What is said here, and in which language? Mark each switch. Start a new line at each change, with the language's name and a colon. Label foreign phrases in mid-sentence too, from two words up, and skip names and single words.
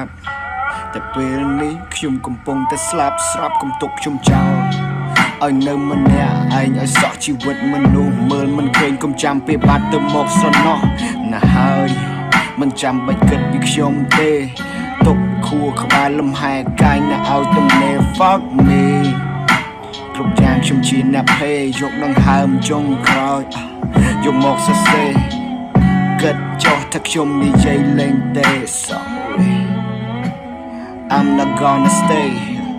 Khmer: ប់តែពេលនេះខ្ញុំកំពុងតែស្លាប់ស្រាប់កំទុកខ្ញុំចោលឲ្យនៅម្នាក់ឯងឲ្យស ក់ជីវិតមនុស្សមើលមិនឃើញកុំចាំពេលបាត់ទៅមកស្រណោះណាហើយមិនចាំបាច់គិតពីខ្ញុំទេទុកខួរក្បាលលំហែកាយអ្នកឲ្យទំនេរ
English: fuck me
Khmer: គ្រប់យ៉ាងខ្ញុំជាអ្នកភេយកដង្ហើមចុងក្រោយយកមកសរសេរគិតចោះថាខ្ញុំនិយាយលេងទេ
English: sorry I'm not gonna stay